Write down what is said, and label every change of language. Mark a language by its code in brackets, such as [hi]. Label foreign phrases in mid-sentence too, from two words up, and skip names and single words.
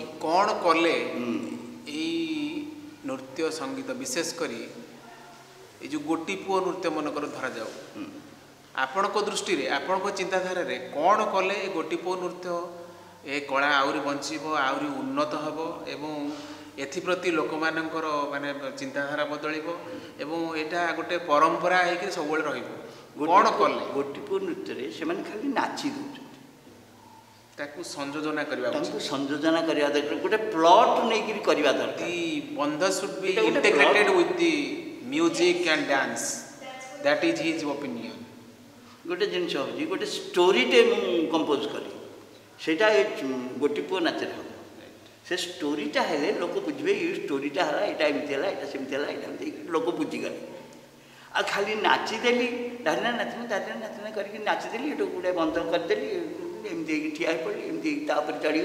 [or] କ'ଣ କଲେ ଏଇ ନୃତ୍ୟ ସଙ୍ଗୀତ, ବିଶେଷ କରି ଏଇ ଯେଉଁ ଗୋଟି ପୁଅ ନୃତ୍ୟ ମନେକର ଧରାଯାଉ, ଆପଣଙ୍କ ଦୃଷ୍ଟିରେ ଆପଣଙ୍କ ଚିନ୍ତାଧାରାରେ କ'ଣ କଲେ ଏ ଗୋଟି ପୁଅ ନୃତ୍ୟ ଏ କଳା ଆହୁରି ବଞ୍ଚିବ, ଆହୁରି ଉନ୍ନତ ହେବ ଏବଂ ଏଥିପ୍ରତି ଲୋକମାନଙ୍କର ମାନେ ଚିନ୍ତାଧାରା ବଦଳିବ ଏବଂ ଏଇଟା ଗୋଟେ ପରମ୍ପରା ହେଇକି ସବୁବେଳେ ରହିବ? କ'ଣ କଲେ? ଗୋଟି ପୁଅ ନୃତ୍ୟରେ ସେମାନେ ଖାଲି ନାଚି ଦେଉଛନ୍ତି, ତାକୁ ସଂଯୋଜନା କରିବା ଦରକାର, ଗୋଟେ ପ୍ଲଟ୍ ନେଇକିରି କରିବା ଦରକାର। [en] ଦି ବନ୍ଧ should be integrated with the music and dance, that is his opinion। [or] ଗୋଟେ ଜିନିଷ ହେଉଛି, ଗୋଟେ ଷ୍ଟୋରିଟେ ମୁଁ କମ୍ପୋଜ କଲି, ସେଇଟା ଗୋଟି ପୁଅ ନାଚରେ ହେବ। ସେ ଷ୍ଟୋରିଟା ହେଲେ ଲୋକ ବୁଝିବେ, ଏଇ ଷ୍ଟୋରିଟା ହେଲା, ଏଇଟା ଏମିତି ହେଲା, ଏଇଟା ସେମିତି ହେଲା, ଏଇଟା ଏମିତି ଲୋକ ବୁଝିଗଲେ। ଆଉ ଖାଲି ନାଚିଦେଲି, ଧାରିନା ନାଚନା କରିକି ନାଚିଦେଲି, ଏଠୁ ଗୋଟେ ବନ୍ଧ କରିଦେଲି, ଏମିତି ହେଇକି ଠିଆ ହେଇପଡ଼ିଲି, ଏମିତି ହେଇକି ତା ଉପରେ ଚଢ଼ିଗଲି।